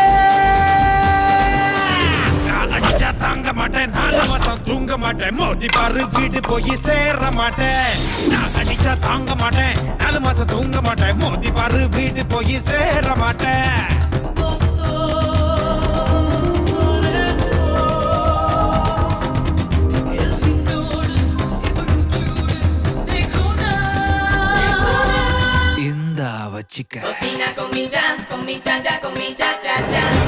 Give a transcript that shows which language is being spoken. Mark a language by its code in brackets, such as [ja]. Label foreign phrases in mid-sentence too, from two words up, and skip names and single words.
[ta] நான் அடிச்சா தாங்க மாட்டேன் 4 மாசம் தூங்க மாட்டேன் மோதி பாரு வீடு போய் சேர மாட்டேன் நான் அடிச்சா தாங்க மாட்டேன் 4 மாசம் தூங்க மாட்டேன் மோதி பாரு வீடு போய் சேர மாட்டேன் இந்த வச்சிக்க [es] Cocina con mi cha cha, con mi cha cha cha.